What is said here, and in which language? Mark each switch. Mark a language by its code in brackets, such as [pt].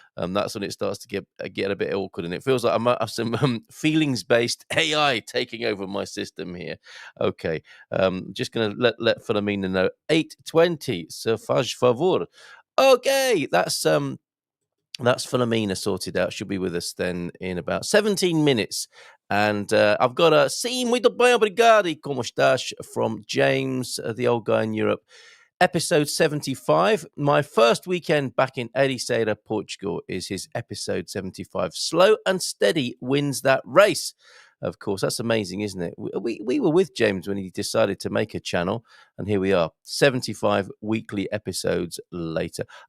[en] That's when it starts to get a bit awkward, and it feels like I might have some feelings-based AI taking over my system here. Okay, just going to let Filomena know. 8:20, [pt] se faz favor. [en] Okay, that's Filomena sorted out. She'll be with us then in about 17 minutes. And I've got a [pt] "Sim, muito bem, obrigado, como estás?" [en] from James, the old guy in Europe. Episode 75. My first weekend back in Ericeira, Portugal, is his episode 75. Slow and steady wins that race. Of course, that's amazing, isn't it? We were with James when he decided to make a channel, and here we are, 75 weekly episodes later.